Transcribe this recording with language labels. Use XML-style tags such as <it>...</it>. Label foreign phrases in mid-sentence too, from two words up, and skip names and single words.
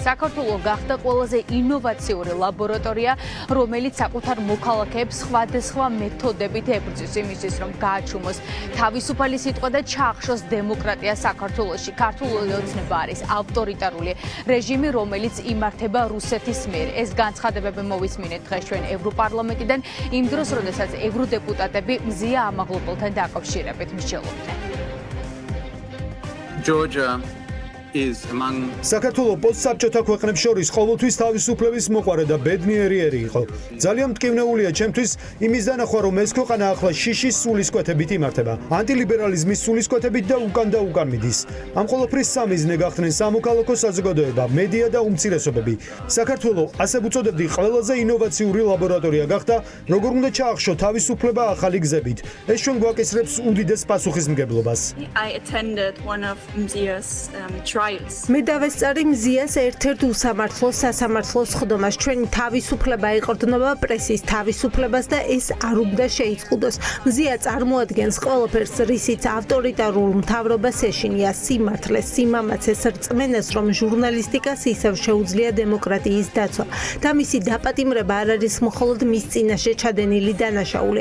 <ka>საქართველო გახდა ყველაზე ინოვაციური ლაბორატორია, რომელიც საკუთარ მოქალაქეებს სხვადასხვა მეთოდებით ებრძვის იმისთვის, რომ გააჩუმოს თავისუფალი სიტყვა და ჩაახშოს დემოკრატია საქართველოში. ქართული ოცნება არის ავტორიტარული რეჟიმი, რომელიც იმართება რუსეთის მიერ. ეს განცხადებები მოვისმინეთ დღეს ჩვენ ევროპარლამენტიდან, იმ დროს, როდესაც ევროდეპუტატები მზია ამაღლობელთან დაკავშირებით მსჯელობდნენ.</ka> <en>Georgia is among</en> <ka>საქართველოს პოსტსაბჭოთა ქვეყნებს შორის ყოველთვის თავისუფლების მოყვარე და ბედნიერი იყო. ძალიან მტკივნეულია ჩემთვის იმის დანახვა, რომ ეს ქვეყანა ახლა შიშის სულისკვეთებით იმართება, ანტილიბერალიზმის სულისკვეთებით და უკან მიდის. ამ ყოველფრის სამიზნე გახდნენ სამოქალაქო საზოგადოება, მედია და უმცირესობები. საქართველოს ასე უწოდებდი ყველაზე ინოვაციური ლაბორატორია გახდა, როგორ უნდა ჩაახშო თავისუფლება ახალი გზებით. ეს ჩვენ გვაკისრებს უდიდეს პასუხისმგებლობას.</ka> <en>I attended one of Mzia's</en> <ka>მე დავესწარი მზიას ერთ-ერთ უსამართლო სასამართლოს ხდომას. ჩვენი თავისუფლება ეყრდნობა პრესის თავისუფლებას და ეს არ უნდა შეიწყუდოს. მზია წარმოადგენს ყველაფერს, რისიც ავტორიტარულ მთავრობას ეშინია, სიმართლეს, სიმამაცეს, რწმენას, რომ ჟურნალისტიკას ისევ შეუძლია დემოკრატიის დაცვა და მისი დაპატიმრება არ არის მხოლოდ მის წინაშე ჩადენილი დანაშაული.</ka>